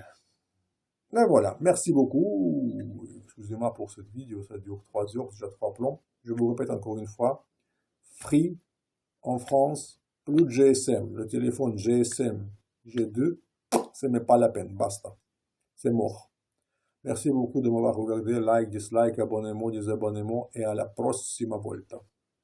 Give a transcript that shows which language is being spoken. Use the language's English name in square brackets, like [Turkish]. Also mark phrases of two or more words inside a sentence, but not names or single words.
[French] Et voilà, merci beaucoup. Excusez-moi pour cette vidéo, ça dure 3 heures, déjà 3 plans. Je vous répète encore une fois, Free en France, plus de GSM. Le téléphone GSM G2, ce n'est pas la peine, basta. C'est mort. Merci beaucoup de m'avoir regardé. Like, dislike, abonnement, désabonnement et à [Italian] la prossima volta.